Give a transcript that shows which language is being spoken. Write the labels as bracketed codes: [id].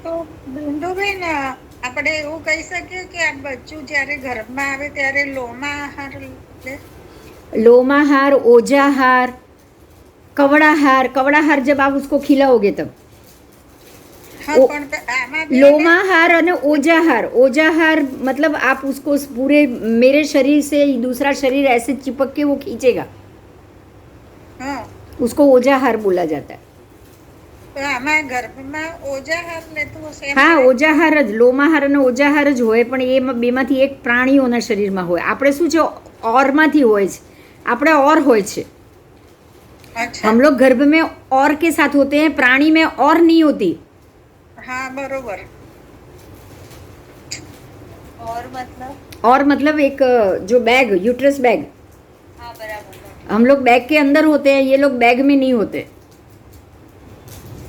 [gu] તો બિંદુબેન આપણે એવું કહી શકીએ કે આ બચ્ચું જ્યારે ગર્ભમાં આવે ત્યારે લોહમાં આહાર લે? [hi] लोमाहार, ओजाहार, कवड़ाहार। कवड़ाहार जब आप उसको खिलाओगे तब। [gu] હા ઓ- પણ આમાં બે [hi] लोमाहार અને ओजाहार। ओजाहार मतलब आप उसको पूरे मेरे शरीर से दूसरा शरीर ऐसे चिपक के वो खींचेगा, [gu] હા [hi] उसको ओजाहार बोला जाता है। [gu] તો આમાં ગર્ભમાં ઓજાહાર લેતું હશે એમ હા, ને? ઓજાહાર જ, લોમાહાર અને ઓજાહાર જ હોય, પણ એ બેમાંથી એક પ્રાણીઓના શરીરમાં હોય. આપણે શું છે, ઓરમાંથી હોય છે, આપણે ઓર હોય છે। અચ્છા [hi] हम लोग गर्भ में और के साथ होते हैं, प्राणी में और नहीं होती। [gu] હા બરોબર [hi] और मतलब और मतलब एक जो बैग, यूट्रस बैग, हाँ बराबर बराबर। हम लोग बैग के अंदर होते हैं, ये लोग बैग में नहीं होते।